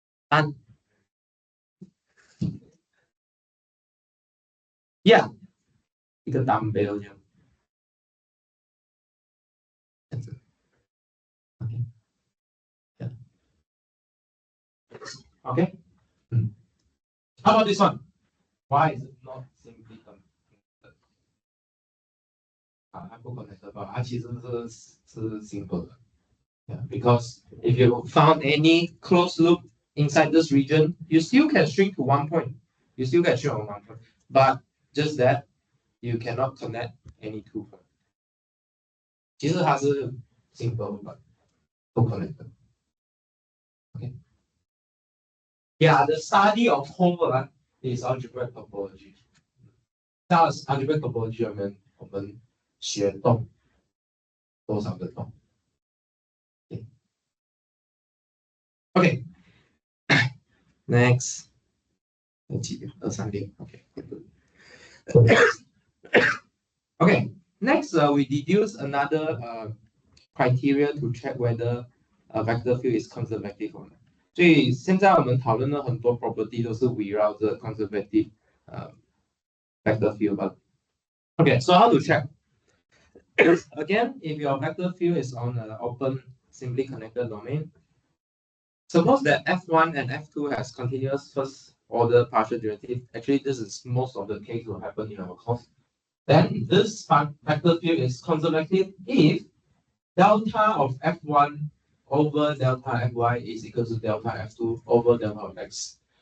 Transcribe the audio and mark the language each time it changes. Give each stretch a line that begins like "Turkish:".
Chinese: 3 ，yeah， 一个 dumbbell 这样。
English: OK， yeah. OK， How about this one? Why is it not simply connected?
Chinese: 它不 connected 吧？它其实是 simple 的。
English: Yeah, because if you found any closed loop inside this region, you still can shrink to one point. You still can shrink on one point, but just that you cannot connect any two points.
Chinese: 其实它是 simple but 不 connected. Okay.
English: Yeah, the study of hole is algebraic topology.
Chinese: 那 algebraic topology 我们学洞多少个洞？
English: Okay. Next.
Chinese: 几点？
English: 236. Okay. Okay. Next, we deduce another criteria to check whether a vector field is conservative or not.
Chinese: 所以现在我们讨论了很多 property 都是围绕着 conservative vector field 吧。
English: Okay, so how to check? Again, if your vector field is on an open, simply connected domain, suppose that f1 and f2 has continuous first order partial derivative. Actually, this is most of the case will happen in our course. Then this vector field is conservative if delta of f1 over delta fy is equal to delta f2 over delta of x.